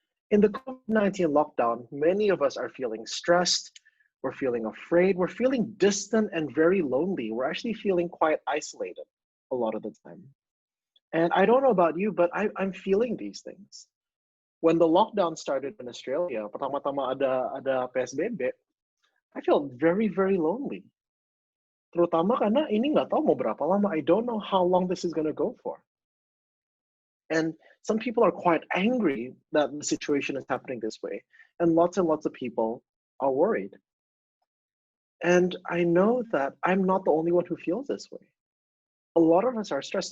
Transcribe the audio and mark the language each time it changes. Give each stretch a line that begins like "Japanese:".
English: In the COVID-19 lockdown, many of us are feeling stressed, we're feeling afraid, we're feeling distant and very lonely. We're actually feeling quite isolated a lot of the time. And I don't know about you, but I'm feeling these things. When the lockdown started in Australia,
Indonesian: pertama-tama ada PSBB,
English: I felt very, very lonely.
Indonesian: Terutama karena ini nggak tahu mau berapa lama.
English: I don't know how long this is going to go for. And some people are quite angry that the situation is happening this way. And lots of people are worried. And I know that I'm not the only one who feels this way. A lot of us are stressed.